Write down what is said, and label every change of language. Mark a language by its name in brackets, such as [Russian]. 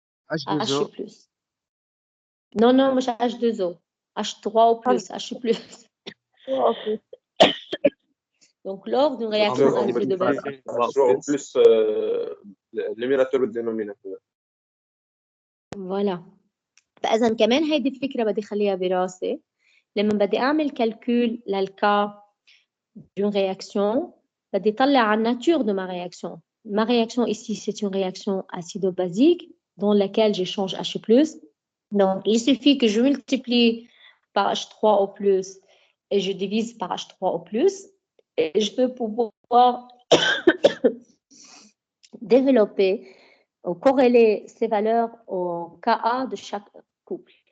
[French] H2O. H+. Non, non, مش H2O. H3 ou plus, H+. Ok. Donc, lors d'une réaction on acide de base. H3O plus le numérateur ou le dénominateur. Voilà. [Arabic] فإذا كمان هيدي الفكرة بدي أخليها براسي لما بدي أعمل كالكول للكا [French] d'une réaction [Arabic] بدي أطلع على [French] la nature de ma réaction. Ma réaction ici, c'est une réaction acido-basique dans laquelle j'échange H+. Donc, il suffit que je multiplie par H3O+, et je divise par H3O+, et je peux pouvoir développer ou corréler ces valeurs au Ka de chaque couple.